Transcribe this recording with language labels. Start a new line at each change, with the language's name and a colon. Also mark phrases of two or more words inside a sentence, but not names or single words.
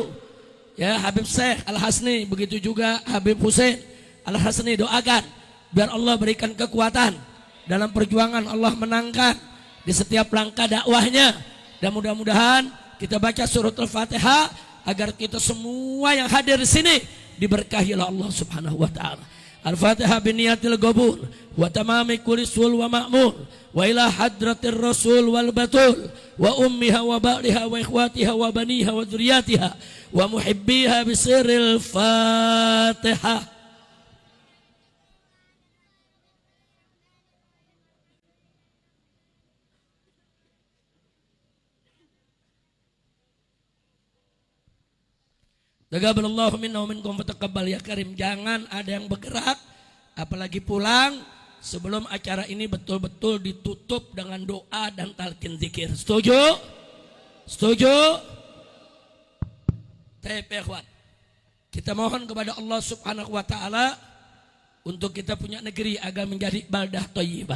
Indonesian: Ya Habib Syekh Al-Hasni, begitu juga Habib Hussein Al-Hasni, doakan biar Allah berikan kekuatan dalam perjuangan, Allah menangkan di setiap langkah dakwahnya. Dan mudah-mudahan kita baca surat Al-Fatihah agar kita semua yang hadir di sini diberkahi oleh Allah
Arabic: سبحانه وتعالى. الفاتحة بنية القبول و تمام كل سول و مأمول و إلى حضرة الرسول و البتول و أمها و بعلها و إخوتها و بنيها و ذريتها و محبيها بسر الفاتحة. تقبل الله منا و منكم و تقبل يا كريم.
Indonesian: Jangan ada yang bergerak apalagi pulang sebelum acara ini betul-betul ditutup dengan doa dan talqin zikir. Setuju? Setuju? Ikhwan, kita mohon kepada Allah
Arabic: سبحانه وتعالى
Indonesian: untuk kita punya negeri agar menjadi
Arabic: بلدة طيبة.